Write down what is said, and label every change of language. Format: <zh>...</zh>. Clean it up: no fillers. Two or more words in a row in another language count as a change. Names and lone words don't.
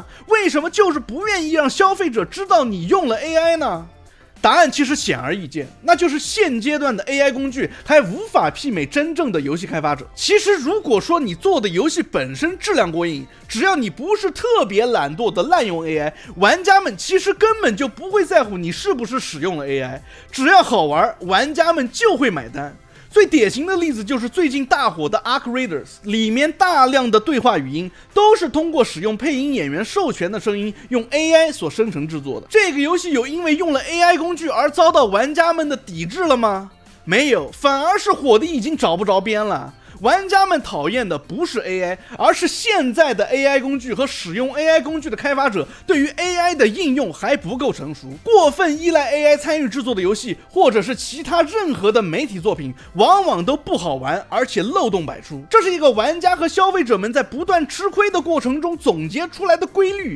<zh>為什麼就是不願意讓消費者知道你用了 AI 呢？答案其實顯而易見，那就是現階段的 AI 工具還無法媲美真正的遊戲開發者。其實如果說你做的遊戲本身質量過硬，只要你不是特別懶惰的濫用 AI，玩家們其實根本就不會在乎你是不是使用了 AI， 只要好玩，玩家們就會買單。最典型的例子就是最近大火的 Arc Raiders， 裡面大量的对話語音都是通過使用配音演員授权的声音用 AI 所生成制作的。这个遊戲有因為用了 AI 工具而遭到玩家們的抵制了嗎？沒有，反而是火的已經找不着邊了。玩家們討厭的不是 AI， 而是現在的 AI 工具和使用 AI 工具的開發者對於 AI 的應用還不夠成熟，過分依賴 AI 參與制作的遊戲，或者是其他任何的媒體作品，往往都不好玩，而且漏洞百出。這是一個玩家和消費者們在不斷吃虧的過程中總結出來的規律。</zh>